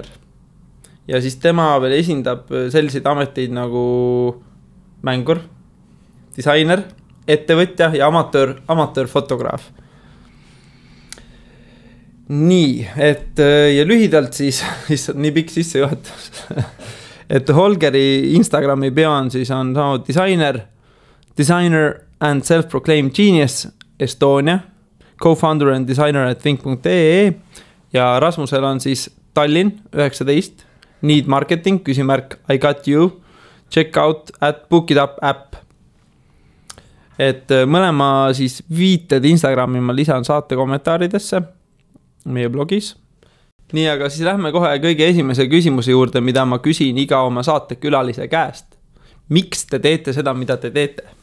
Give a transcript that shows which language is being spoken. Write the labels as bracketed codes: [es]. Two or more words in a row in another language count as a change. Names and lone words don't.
[et] Ja siis tema veel esindab selliseid ameteid nagu mängur, disainer, ettevõtja ja amatöörfotograaf. Nii, et ja lühidalt siis nii pikk sisse juhatus, et Holgeri Instagrami bio on siis on sama [en] designer and self-proclaimed genius Estonia, co-founder and designer at think.ee [et] ja Rasmusel on siis Tallinn 19, [en] need marketing, [et] küsimärk, [en] I got you, check out at book it up app. [et] Et mõlema siis viited Instagrami ma lisan saate kommentaaridesse meie blogis. Nii, aga siis lähme kohe kõige esimese küsimuse juurde, mida ma küsin iga oma saate külalise käest. Miks te teete seda, mida te teete?